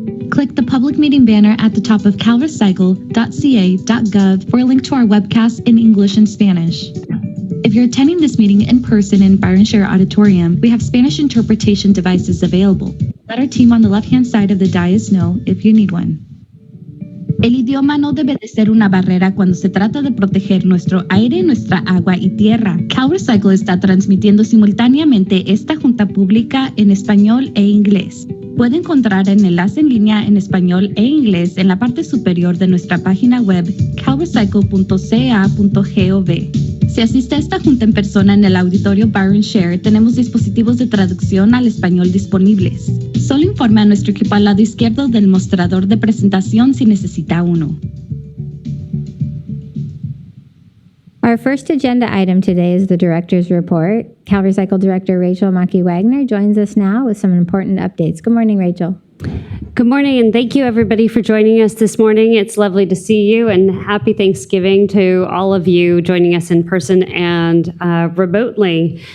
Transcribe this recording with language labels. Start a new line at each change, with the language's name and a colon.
English: Click the public meeting banner at the top of calrecycle.ca.gov for a link to our webcast in English and Spanish. If you're attending this meeting in person in Byron Share Auditorium, we have Spanish interpretation devices available. Let our team on the left-hand side of the dais know if you need one.
Spanish: El idioma no debe de ser una barrera cuando se trata de proteger nuestro aire, nuestra agua y tierra. CalRecycle está transmitiendo simultáneamente esta junta pública en español e inglés. Puede encontrar el enlace en línea en español e inglés en la parte superior de nuestra página web calrecycle.ca.gov. Si asiste a esta junta en persona en el auditorio Byron Share, tenemos dispositivos de traducción al español disponibles. Solo informe a nuestro equipo al lado izquierdo del mostrador de presentación si necesita uno.
English: Our first agenda item today is the Director's Report. CalRecycle Director Rachel Maki-Wagner joins us now with some important updates. Good morning, Rachel. Good morning, and thank you everybody for joining us this morning. It's lovely to see you, and happy Thanksgiving to all of you joining us in person and remotely.